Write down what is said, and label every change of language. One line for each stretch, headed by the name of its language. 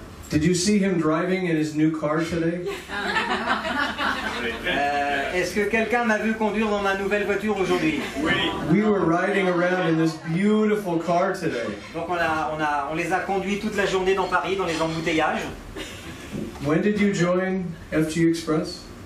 English: Did you see him driving in his new car today?
French: Est-ce que quelqu'un m'a vu conduire dans ma nouvelle voiture aujourd'hui?
English: We were riding around in this beautiful car today.
French: Donc on les a conduits toute la journée dans Paris, dans les embouteillages.
English: When did you join FG Express?